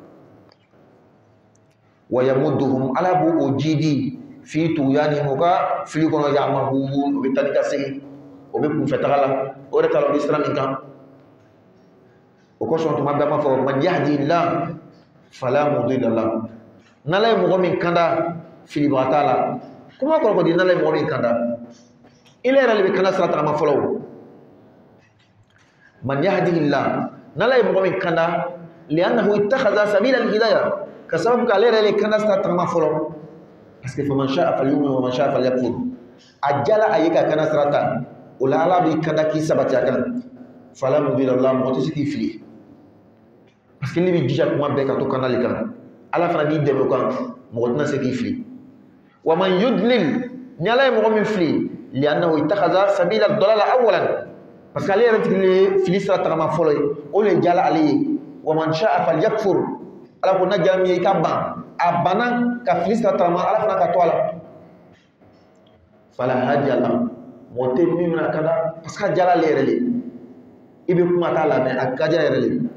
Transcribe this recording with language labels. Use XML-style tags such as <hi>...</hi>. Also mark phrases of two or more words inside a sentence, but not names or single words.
<ar>ويمدهم</ar> <bm>ala b'o o jidi</bm> <ar>في طغيانهم</ar> <bm>o ka fili kɔnɔ ya'mahun o bɛ taa ni ka segin o bɛ kunfɛ taga la o yɛrɛ t'a la o bɛ sira min kan o kosɔn tuma bɛɛ b'a fɔ</bm> <ar>من يهده الله فلا مضل له</ar> <bm>n'ala ye mɔgɔ min kanda filibaga t'a la kuma kɔrɔ di n'ala ye mɔgɔ min kanda ile yɛrɛ de bɛ kanda sira tagama fɔlɔ</bm> <ar>من يهده الله</ar> <bm>n'ala ye mɔgɔ min kanda</bm> <ar>لأنه اتخذ سبيل الهداية</ar> <bm>ka sababu k'ale yɛrɛ de kanda sira tagama fɔlɔ</bm> <fr>parce que</fr> <ar>فمن شاء فليؤمن ومن شاء فليكفر</ar> <bm>a jala a ye ka kanda sira ta o la ala b'i kanda k'i sabati a kan</bm> <ar>فلا مضل له</ar> <bm>mɔgɔ tɛ se k'i fili</bm> <fr>parce que</fr> <bm>ne bɛ jija kuma bɛɛ ka to kanda le kan ala fana b'i dɛmɛ o kan mɔgɔ tɛna se k'i fili</bm> <ar>ومن يضلل</ar> <bm>ni ala ye mɔgɔ min fili</bm> <ar>لأنه اتخذ سبيل الضلالة أولا</ar> <fr>parce que</fr> <bm>ale yɛrɛ tigi ye fili sira tagama fɔlɔ ye o le jala ale ye</bm> <ar>ومن شاء فليكفر</ar> <bm>ala ko na jala min ye i ka ban a banna ka fili sira tagama ala fana ka to a la</bm> <ar>فلا هادي له</ar> <bm>mɔgɔ tɛ min bɛna kanda</bm> <fr>parce que</fr> <bm>a jala ale yɛrɛ le i bɛ kuma t'a lamɛn a ka jala yɛrɛ le</bm>